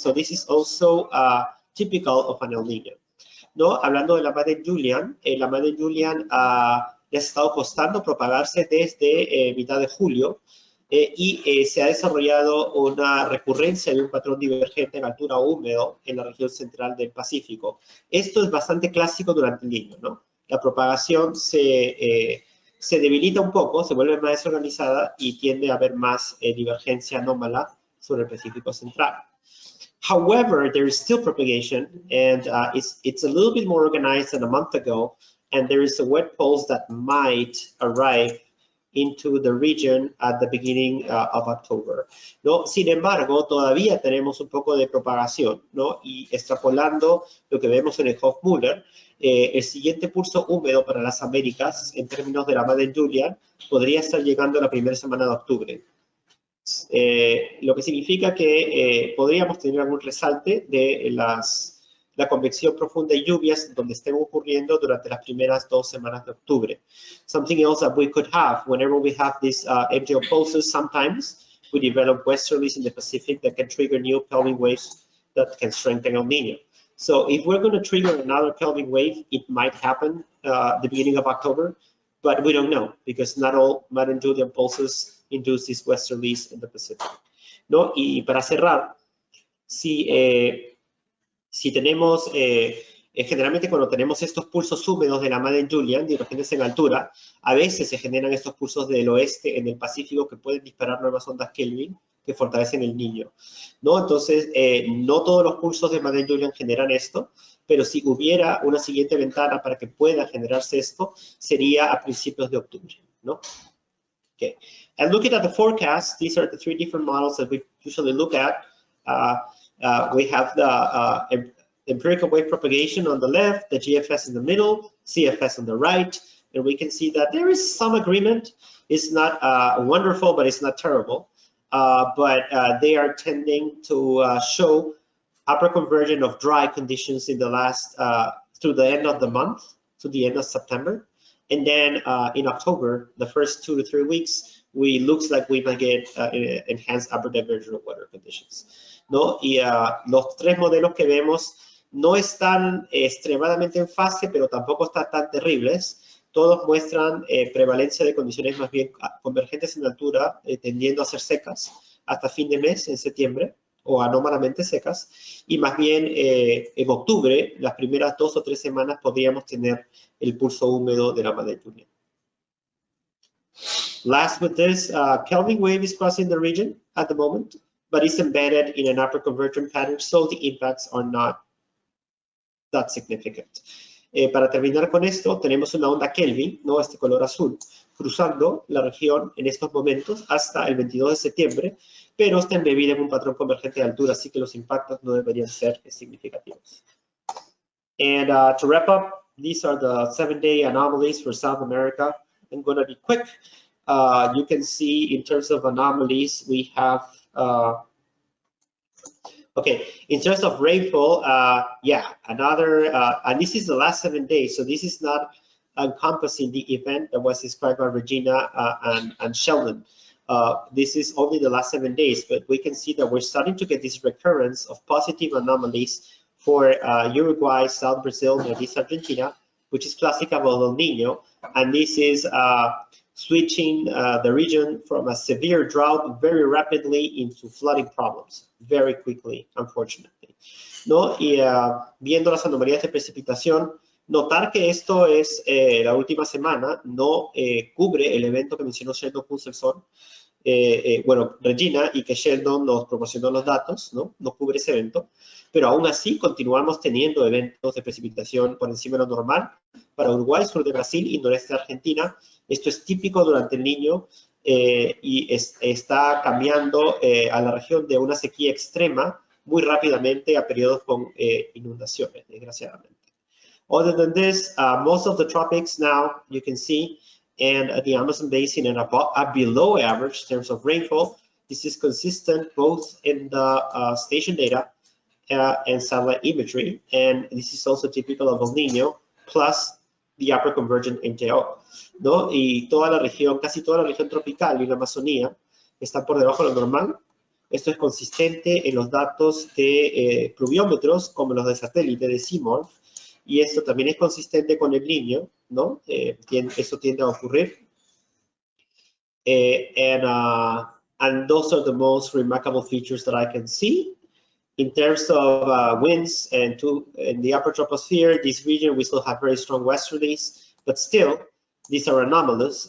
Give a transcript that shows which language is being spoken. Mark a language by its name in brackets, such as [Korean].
[English] So this is also typical of an El Nino. [Spanish] ¿No? Hablando de la Madden Julian, la Madden Julian le ha estado costando propagarse desde mitad de julio y se ha desarrollado una recurrencia de un patrón divergente en altura húmedo en la región central del Pacífico. Esto es bastante clásico durante el Niño, ¿no? La propagación se debilita un poco, se vuelve más desorganizada y tiende a haber más divergencia anómala sobre el Pacífico central. [English] However, there is still propagation, and it's a little bit more organized than a month ago, and there is a wet pulse that might arrive into the region at the beginning of October, ¿no? [Spanish] Sin embargo, todavía tenemos un poco de propagación, ¿no? Y extrapolando lo que vemos en el Hofmüller, el siguiente pulso húmedo para las Américas, en términos de la Madden Julian, podría estar llegando la primera semana de octubre. Lo que significa que podríamos tener algún resalte de la convección profunda y lluvias donde estén ocurriendo durante las primeras 2 semanas de octubre. [English] Something else that we could have, whenever we have these MJO pulses, sometimes we develop westerlies in the Pacific that can trigger new pelvic waves that can strengthen El Nino. So if we're going to trigger another pelvic wave, it might happen the beginning of October, but we don't know because not all Madden Julian pulses induce these westerlies in the Pacific, ¿no? [Spanish] Y para cerrar, si tenemos, generalmente cuando tenemos estos pulsos húmedos de la Madden Julian, divergentes en altura, a veces se generan estos pulsos del oeste en el Pacífico que pueden disparar nuevas ondas Kelvin que fortalecen el Niño, ¿no? Entonces, no todos los pulsos de Madden Julian generan esto, pero si hubiera una siguiente ventana para que pueda generarse esto, sería a principios de octubre, ¿no? [English] Okay. And looking at the forecast, these are the 3 different models that we usually look at. We have the empirical wave propagation on the left, the GFS in the middle, CFS on the right, and we can see that there is some agreement. It's not wonderful, but it's not terrible. But they are tending to show upper convergence of dry conditions in the last through the end of the month, to the end of September. And then in October, the first 2 to 3 weeks, looks like we might get enhanced upper divergent weather conditions, ¿no? [Spanish] Y los tres modelos que vemos no están extremadamente en fase, pero tampoco están tan terribles. Todos muestran prevalencia de condiciones más bien convergentes en altura, tendiendo a ser secas hasta fin de mes, en septiembre, o anómalamente secas, y más bien en octubre, las primeras 2 o 3 semanas, podríamos tener el pulso húmedo de la madre lluvia. [English] Last with this, Kelvin wave is crossing the region at the moment, but it's embedded in an upper convergent pattern, so the impacts are not that significant. [Spanish] Para terminar con esto, tenemos una onda Kelvin, ¿no? Este color azul, cruzando la región en estos momentos hasta el 22 de septiembre, pero está embebida en un patrón convergente de altura, así que los impactos no deberían ser significativos. [English] And to wrap up, these are the 7-day anomalies for South America. I'm going to be quick. You can see in terms of anomalies, we have okay, in terms of rainfall, yeah, another, and this is the last 7 days, so this is not encompassing the event that was described by Regina and Sheldon. This is only the last 7 days, but we can see that we're starting to get this recurrence of positive anomalies for Uruguay, South Brazil, Northeast Argentina, which is classical of El Nino, and this is switching the region from a severe drought very rapidly into flooding problems very quickly, unfortunately, ¿no? [Spanish] Y viendo las anomalías de precipitación, notar que esto es la última semana, no cubre el evento que mencionó Sheldon Kusselson, bueno, Regina, y que Sheldon nos proporcionó los datos, ¿no? No cubre ese evento, pero aún así continuamos teniendo eventos de precipitación por encima de lo normal para Uruguay, sur de Brasil y noreste de Argentina. Esto es típico durante el Niño y está cambiando a la región de una sequía extrema muy rápidamente a periodos con inundaciones, desgraciadamente. [English] Other than this, most of the tropics now you can see, and the Amazon basin are below average in terms of rainfall. This is consistent both in the station data and satellite imagery, and this is also typical of El Nino, plus the upper convergent MTO, ¿no? [Spanish] Y toda la región, casi toda la región tropical y la Amazonía están por debajo de lo normal. Esto es consistente en los datos de pluviómetros, como los de satélite de CIMOR, y esto también es consistente con el Niño, ¿no? Eso tiende a ocurrir. [English] And those are the most remarkable features that I can see. In terms of winds and in the upper troposphere, this region, we still have very strong westerlies, but still, these are anomalous.